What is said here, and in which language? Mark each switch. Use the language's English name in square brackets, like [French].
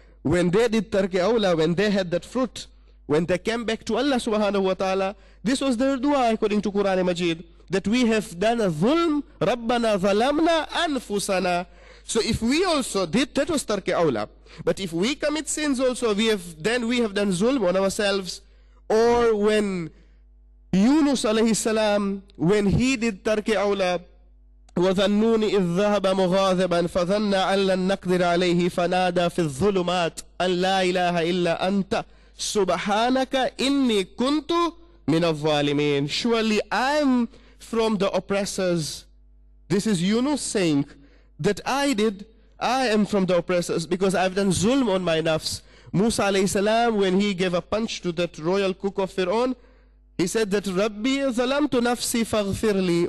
[English] When they did tarke awla, when they had that fruit, when they came back to Allah subhanahu wa ta'ala, this was their dua according to Quran Majid, that we have done a zulm, [Arabic] رَبَّنَا ظَلَمْنَا أَنفُسَنَا. [English] So if we also did, that was tarki awla. But if we commit sins also, we have done zulm on ourselves. Or when Yunus alayhi salam, when he did tarki awla, [Arabic] وَظَنُّونِ إِذْ ذَهَبَ مُغَاضِبًا فَظَنَّ أَن لَّن نَّقْدِرَ عَلَيْهِ فَنَادَى فِي الظُّلُمَاتِ أَن لَّا إِلَهَ إِلَّا أَنتَ سُبْحَانَكَ إِنِّي كُنتُ مِنَ الظَّالِمِينَ. [English] Surely I am from the oppressors. This is Yunus saying that I am from the oppressors because I've done zulm on my nafs. Musa alayhi salam, when he gave a punch to that royal cook of Fir'aun, he said that [Arabic] Rabbi zalamtu nafsi faghfirli.